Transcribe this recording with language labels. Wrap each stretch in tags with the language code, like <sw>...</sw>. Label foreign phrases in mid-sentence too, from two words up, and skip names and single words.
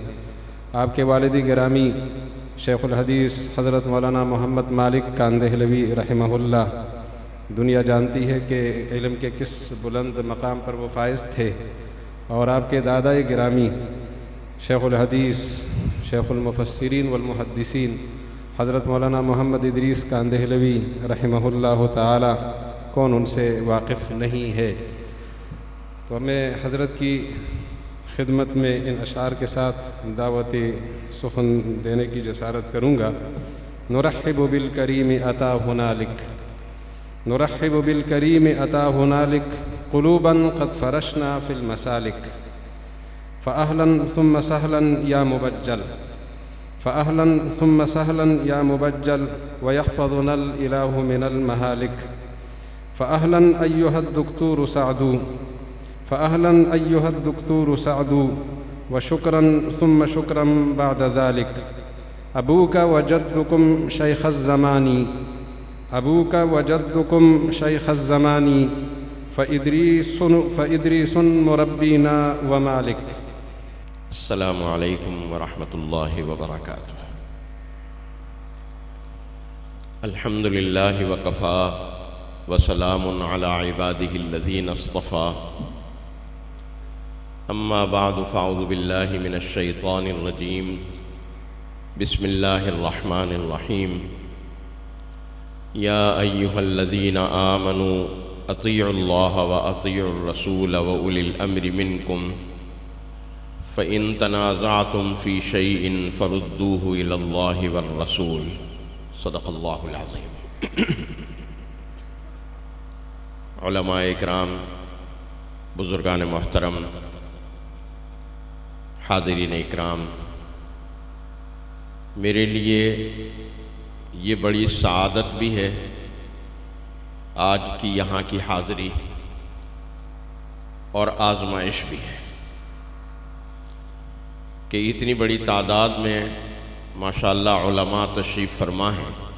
<ur>آپ کے والد گرامی</ur> <ar>شیخ الحدیث</ar> <ur>حضرت مولانا محمد مالک کاندہلوی</ur> <ar>رحمہ اللہ،</ar> <ur>دنیا جانتی ہے کہ علم کے کس بلند مقام پر وہ فائز تھے، اور آپ کے دادائے گرامی</ur> <ar>شیخ الحدیث شیخ المفسرین والمحدثین</ar> <ur>حضرت مولانا محمد ادریس کاندہلوی</ur> <ar>رحمہ اللہ تعالی،</ar> <ur>کون ان سے واقف نہیں ہے؟ تو میں حضرت کی خدمت میں ان اشعار کے ساتھ دعوت سخن دینے کی جسارت کروں گا۔</ur> <ar>نرحب بالکریم عطا ہنالک، نرحب بالکریم عطا ہنالک، قلوبا قد فرشنا فی المسالک، فأہلا ثم سہلا یا مبجل، فأہلا ثم سہلا یا مبجل، ویحفظنا الإلہ من المہالک، فأہلا ایہا الدکتور سعدو، فأہلا ایہا الدکتور سعدو، وشکرا ثم شکرا بعد ذلک، ابوک وجدکم شیخ الزمانی، ابوک وجدکم شیخ الزمانی، فإدریس مربینا ومالک۔ السلام علیکم ورحمۃ اللہ وبرکاتہ۔ الحمد للہ وکفا وسلام علی عبادہ الذین اصطفیٰ، اما بعد فاعوذ باللہ من الشیطان الرجیم، بسم اللہ الرحمن الرحیم۔ یا ایہا الذین آمنوا اطیعوا اللہ واطیعوا الرسول واولی الامر منکم، فإن تنازعتم فی شیء فردوہ الی اللہ والرسول، صدق اللہ العظیم۔</ar> <ur>علماء اکرام، بزرگان محترم، حاضرین اکرام، میرے لیے یہ بڑی سعادت بھی ہے آج کی یہاں کی حاضری، اور آزمائش بھی ہے کہ اتنی بڑی تعداد میں ماشاءاللہ علماء تشریف فرما ہیں،</ur>